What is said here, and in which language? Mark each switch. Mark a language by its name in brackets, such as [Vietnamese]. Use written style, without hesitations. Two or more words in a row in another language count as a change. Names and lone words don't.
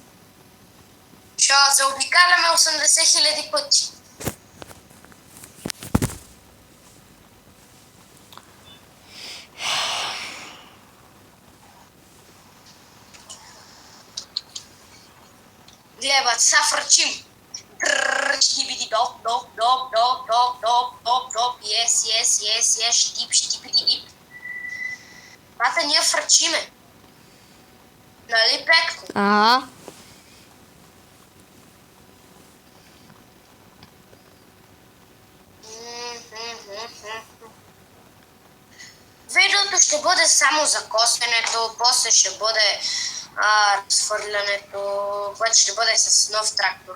[Bulgarian] Ще заобикаляме 80 000 пъти. Гледай, бат, са фръчим. Штибиди доп, доп, доп, доп, доп, доп, доп, доп, yes, штибиди дип. Бата, ние фръчиме. Нали, Петко? Ага. Видеото ще бъде само за косенето, после ще бъде разхвърлянето, което ще бъде с нов трактор.